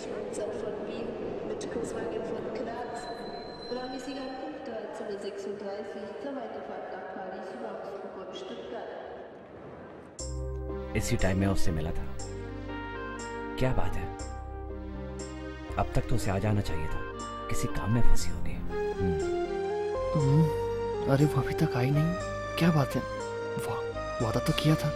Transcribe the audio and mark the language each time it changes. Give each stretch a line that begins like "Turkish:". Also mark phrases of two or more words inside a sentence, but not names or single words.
German: Uhrzeit von Wien mit Kurzwagen von Graz. Planmäßiger Punkt 13:36 zur Weiterfahrt nach Paris über Augsburg und Stuttgart.
Hindi: इसी टाइम में उससे मिला था। क्या बात है, अब तक तो उसे आ जाना चाहिए था, किसी काम में फंसी होगी। अरे वो अभी तक आई नहीं, क्या बात है? वाह, वादा तो किया था।